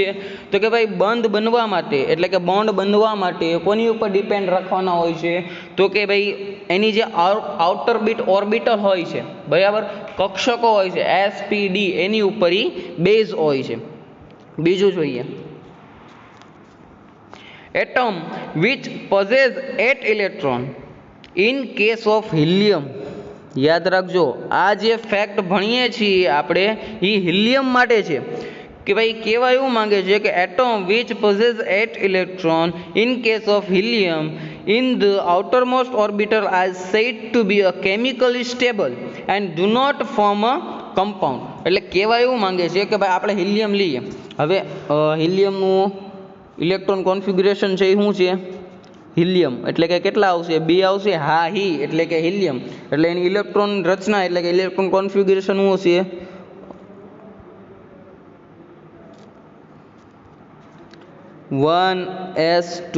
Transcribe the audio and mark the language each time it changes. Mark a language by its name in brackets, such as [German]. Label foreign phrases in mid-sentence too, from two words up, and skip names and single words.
[Gujarati] તો કે ભાઈ બંધ બનવા માટે એટલે કે બોન્ડ બનવા માટે કોની ઉપર ડિપેન્ડ રાખવાના હોય છે? તો કે ભાઈ એની જે આઉટર બીટ ઓર્બિટલ હોય છે, બરાબર, કક્ષકો હોય છે SPD, એની ઉપર બેઝ હોય છે. બીજું જોઈએ, [English] atom which possess 8 electron in case of helium. [Gujarati] યાદ રાખજો, આ જે ફેક્ટ ભણીએ છીએ આપણે એ હિલિયમ માટે છે કે ભાઈ કહેવા એવું માંગે છે કે એટમ [English] which possess 8 electron in case of helium in the outermost orbital are said to be a chemically stable and do not form a compound. [Gujarati] એટલે કહેવા એવું માંગે છે કે ભાઈ આપણે હિલિયમ લઈએ. હવે હિલિયમનું ઇલેક્ટ્રોન કોન્ફિગ્યુરેશન છે એ શું છે? હિલિયમ એટલે કે કેટલા આવશે? 2 આવશે. હા, હી એટલે કે હિલિયમ એટલે એની ઇલેક્ટ્રોન રચના એટલે કે ઇલેક્ટ્રોન કોન્ફિગ્યુરેશન શું હશે? 1s2.